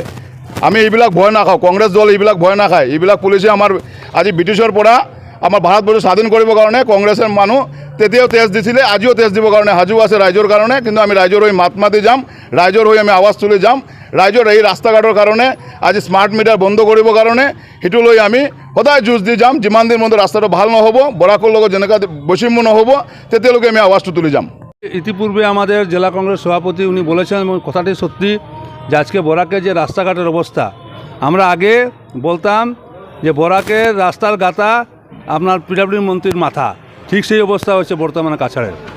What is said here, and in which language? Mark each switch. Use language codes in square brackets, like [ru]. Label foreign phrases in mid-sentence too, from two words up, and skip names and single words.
[as] আমি এইবিলাক ভয় নাখাওঁ, কংগ্ৰেছ দল এইবিলাক ভয় নাখায়। এইবিলাক পুলিচে আমাৰ আজি ব্ৰিটিছৰ পৰা আমাৰ ভাৰতবৰ্ষ স্বাধীন কৰিবৰ কাৰণে কংগ্ৰেছৰ মানুহ তেতিয়াও তেজ দিছিলে, আজিও তেজ দিবৰ কাৰণে সাজু আছে ৰাইজৰ কাৰণে। কিন্তু আমি ৰাইজৰ হৈ মাত মাতি যাম, ৰাইজৰ হৈ আমি আৱাজ তুলি যাম। ৰাইজৰ এই ৰাস্তা ঘাটৰ কাৰণে, আজি [en] smart meter [as] বন্ধ কৰিবৰ কাৰণে, সেইটো লৈ আমি সদায় যুঁজ দি যাম। যিমান দিন মধ্যে ৰাস্তাটো ভাল নহ'ব, বৰাকৰ লগত যেনেকুৱা বৈষম্য নহ'ব, তেতিয়ালৈকে আমি আওয়াজটা তুলে যাম। [bn] ইতিপূর্বে আমাদের জেলা কংগ্রেস সভাপতি উনি বলেছেন, কথাটি সত্যি, যে আজকে বরাকের যে রাস্তাঘাটের অবস্থা, আমরা আগে বলতাম যে বরাকের রাস্তার গাতা আপনার PWD মন্ত্রীর মাথা, ঠিক সেই অবস্থা হচ্ছে বর্তমানে কাছাড়ের।